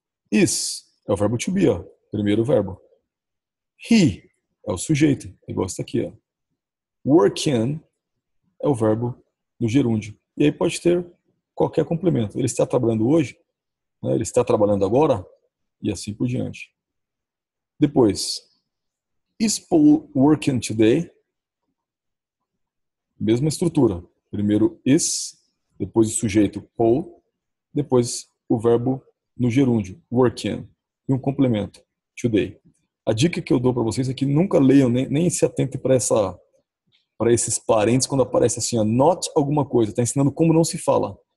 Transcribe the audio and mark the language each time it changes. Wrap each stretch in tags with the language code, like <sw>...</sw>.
<pt>Is é o verbo to be, ó, primeiro verbo. He é o sujeito, igual está aqui, ó. Working é o verbo no gerúndio. E aí pode ter qualquer complemento. Ele está trabalhando hoje, né? Ele está trabalhando agora, e assim por diante. Depois,</pt> <en>is Paul working today?</en> <pt>Mesma estrutura. Primeiro is, depois o sujeito Paul, depois o verbo no gerúndio, working, e um complemento, today. A dica que eu dou para vocês é que nunca leiam, nem se atentem para esses parênteses quando aparece assim, not alguma coisa, está ensinando como não se fala.</pt>